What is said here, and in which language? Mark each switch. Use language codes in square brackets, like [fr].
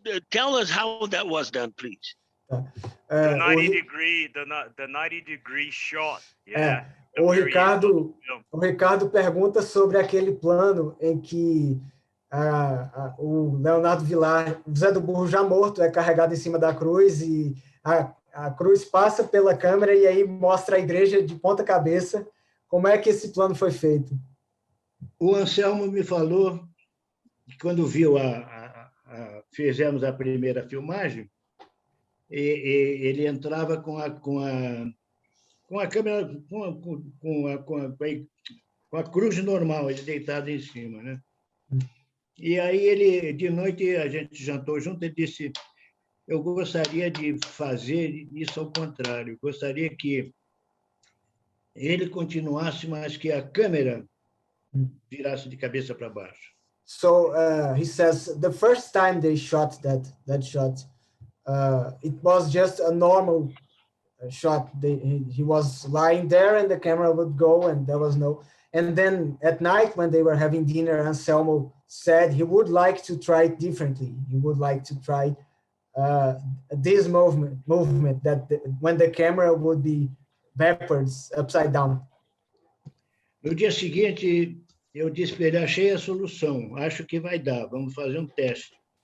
[en] Tell us how that was done, please. The 90 degree shot. Yeah. [pt] O Ricardo pergunta sobre aquele plano em que o Leonardo Vilar, Zé do Burro já morto, é carregado em cima da cruz e a cruz passa pela câmera e aí mostra a igreja de ponta cabeça. Como é que esse plano foi feito? O Anselmo me falou que quando viu fizemos a primeira filmagem, ele entrava com com a câmera, com a cruz normal, ele deitado em cima, né? E aí ele, de noite, a gente jantou junto, ele disse, eu gostaria de fazer isso ao contrário, gostaria que ele continuasse, mas que a câmera virasse de cabeça para baixo. [en] So he says the first time they shot that shot, it was just a normal shot. He was lying there and the camera would go and there was no. And then at night when they were having dinner, Anselmo said he would like to try it differently. He would like to try this movement that when the camera would be backwards, upside down. [pt] No dia seguinte, eu disse para ele, achei a solução, acho que vai dar, vamos fazer um teste.